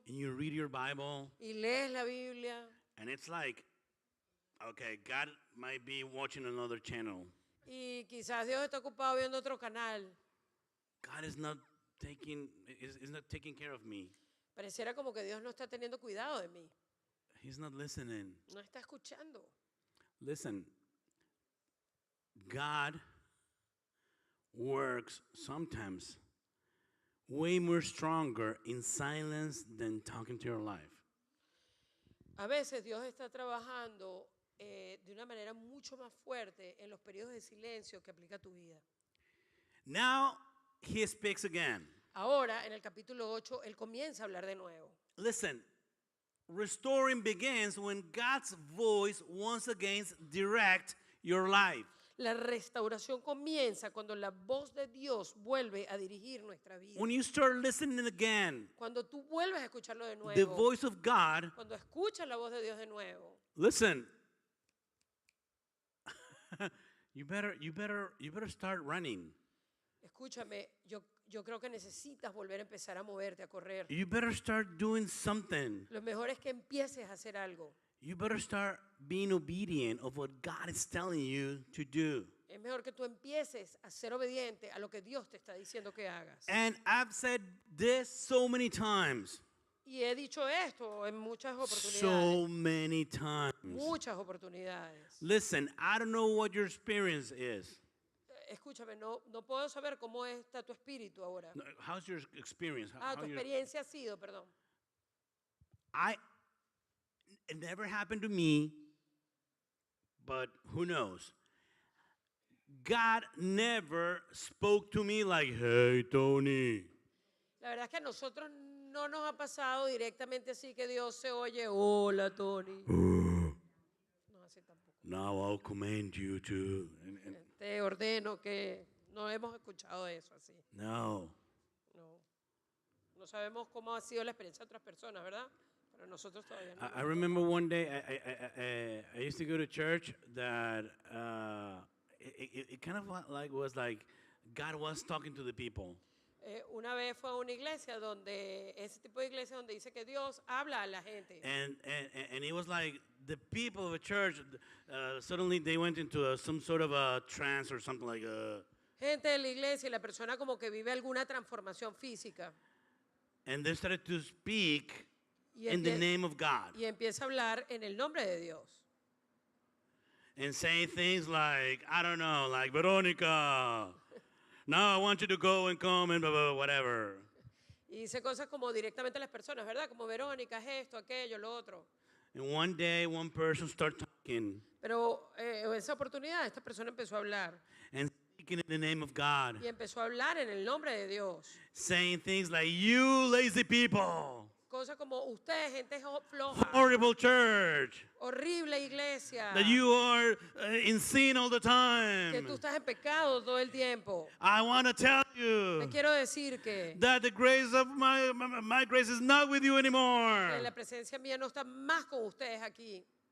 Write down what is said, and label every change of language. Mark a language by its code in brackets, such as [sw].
[en] and you read your Bible, [es] y lees la Biblia [en] and it's like, okay, God might be watching another channel. [es] y quizás Dios está ocupado viendo otro canal? [en] God is not is not taking care of me. [es] Pareciera como que Dios no está teniendo cuidado de mí. [en] He's not listening. [es] No está escuchando. [en] Listen, God works sometimes way more stronger in silence than talking to your life. [es] A veces Dios está trabajando de una manera mucho más fuerte en los periodos de silencio que aplica a tu vida. [en] Now he speaks again. [es] Ahora, en el capítulo 8, Él comienza a hablar de nuevo. [en] Listen, restoring begins when God's voice once again directs your life. [es] La restauración comienza cuando la voz de Dios vuelve a dirigir nuestra vida. [en] When you start listening again, [es] Cuando tú vuelves a escucharlo de [en] the [es] nuevo, [en] voice of God, [es] cuando escuchas la voz de Dios de nuevo, [en] listen. you better start running. [es] escúchame, yo creo que necesitas volver a empezar a moverte, a correr. [en] You better start doing something. [es] Lo mejor es que empieces a hacer algo. [en] You better start being obedient of what God is telling you to do. [es] Es mejor que tú empieces a ser obediente a lo que Dios te está diciendo que hagas. [en] And I've said this so many times. [es] Y he dicho esto en muchas oportunidades. [en] So many times. [es] Muchas oportunidades. [en] Listen, I don't know what your experience is. [es] Escúchame, no puedo saber cómo está tu espíritu ahora. [en] No, how's your experience? [es] Tu experiencia ha sido, perdón. [en] It never happened to me, but who knows? God never spoke to me like, hey, Tony. [es] La verdad es que a nosotros no nos ha pasado directamente así que Dios se oye, hola, Tony. No, así tampoco. [en] Now I'll command you to. [es] Te ordeno que no hemos escuchado eso así. No. No sabemos cómo ha sido la experiencia de otras personas, ¿verdad? Pero nosotros todavía no. [en] I remember one day I used to go to church that it kind of was like God was talking to the people. [es] Una vez fue a una iglesia donde, ese tipo de iglesia donde dice que Dios habla a la gente. [en] And it was like the people of the church, suddenly they went into some sort of a trance or something like [es] Gente de la iglesia y la persona como que vive alguna transformación física. [en] and they started to speak [es] y, [en] in the [es] empie- [en] name of God [es] y empieza a hablar en el nombre de Dios. [en] and saying things like, I don't know, like, Veronica, now I want you to go and come and blah, blah, blah, whatever. [es] Y dice cosas como directamente a las personas, ¿verdad? Como Verónica, es esto, aquello, lo otro. [en] And one day, one person started talking [es] Pero en esa oportunidad, esta persona empezó a hablar. [en] and speaking in the name of God, [es] Y empezó a hablar en el nombre de Dios. [en] saying things like, you lazy people, [es] Cosas como usted, gente floja, [en] horrible church, [es] horrible iglesia, [en] that you are in sin all the [es] que [en] time. [es] tú estás en pecado todo el tiempo. [en] I want to tell [es] Te [en] you [es] quiero decir que [en] that the grace of my grace is not with you anymore. [es] la presencia mía no está más con ustedes aquí.